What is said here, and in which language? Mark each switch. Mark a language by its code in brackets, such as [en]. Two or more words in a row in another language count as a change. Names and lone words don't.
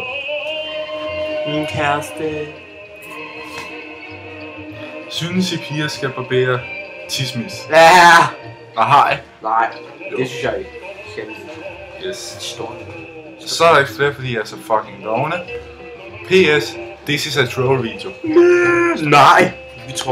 [da] Min kæreste. Synes I piger skal barbere tismis? Ja. Nej. Nej, det synes jeg ikke. Yes. Så er der ikke flere, fordi jeg er så fucking dogne. [en] PS, this is a troll video. [da] Nej. Vi tror